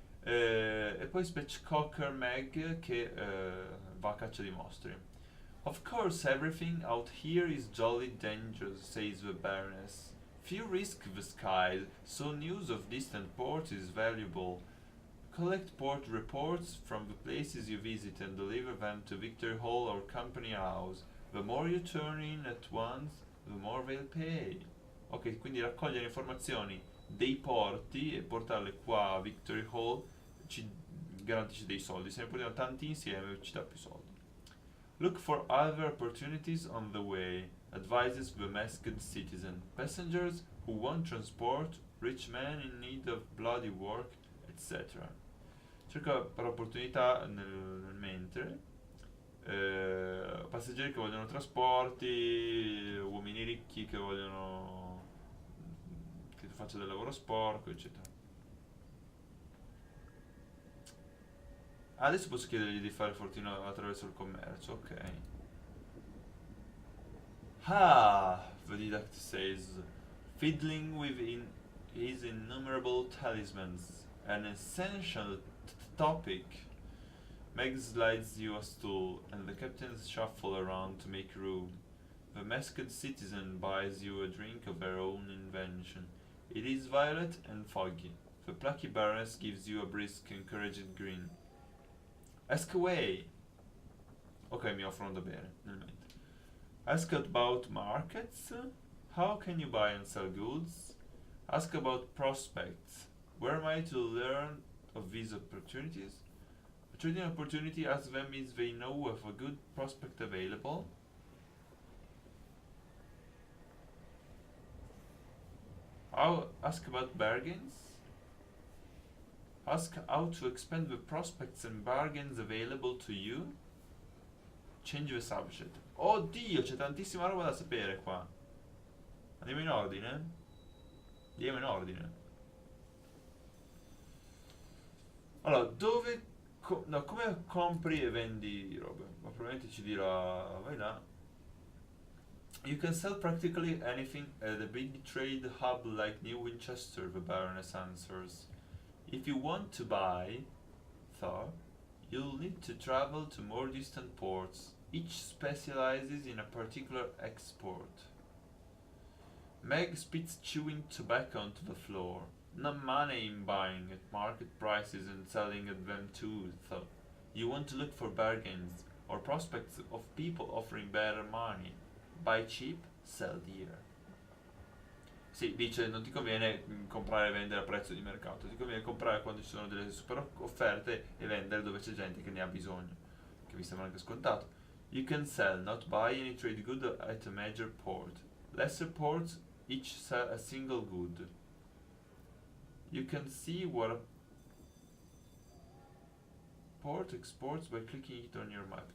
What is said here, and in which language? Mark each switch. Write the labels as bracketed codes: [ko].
[it] E poi Spatchcocker Meg, che va a caccia di mostri. [en] Of course, everything out here is jolly dangerous, says the Baroness. Few risk the skies, so news of distant ports is valuable. Collect port reports from the places you visit and deliver them to Victory Hall or Company House. The more you turn in at once, the more they'll pay. [it] Ok, quindi raccogliere informazioni dei porti e portarle qua a Victory Hall ci garantisce dei soldi. Se ne portiamo tanti insieme ci dà più soldi. [en] Look for other opportunities on the way, advises the masked citizen. Passengers who want transport, rich men in need of bloody work, etc. [it] Cerca per opportunità nel mentre. Passeggeri che vogliono trasporti, uomini ricchi che vogliono che tu faccia del lavoro sporco, eccetera. Adesso posso chiedergli di fare fortuna attraverso il commercio, ok. [en] Ah, the deduct says, fiddling with his innumerable talismans, an essential topic. Meg slides you a stool, and the captains shuffle around to make room. The masked citizen buys you a drink of her own invention. It is violet and foggy. The plucky baroness gives you a brisk, encouraging grin. Ask away! [it] Ok, mi offrono da bere, nel mentre. [en] Ask about markets. How can you buy and sell goods? Ask about prospects. Where am I to learn of these opportunities? A trading opportunity, ask them if they know of a good prospect available. Ask about bargains. Ask how to expand the prospects and bargains available to you. Change the subject. [it] Oddio, c'è tantissima roba da sapere qua. Andiamo in ordine? Andiamo in ordine. Allora, dove... no, come compri e vendi robe? Ma probabilmente ci dirà... vai là. [en] You can sell practically anything at a big trade hub like New Winchester, the Baroness answers. If you want to buy, though, you'll need to travel to more distant ports. Each specializes in a particular export. Meg spits chewing tobacco onto the floor. No money in buying at market prices and selling at them too, though. You want to look for bargains or prospects of people offering better money. Buy cheap, sell dear. [it] Sì, dice non ti conviene comprare e vendere a prezzo di mercato, ti conviene comprare quando ci sono delle super offerte e vendere dove c'è gente che ne ha bisogno, che mi sembra anche scontato. [en] You can sell, not buy any trade good at a major port. Lesser ports each sell a single good. You can see what a port exports by clicking it on your map.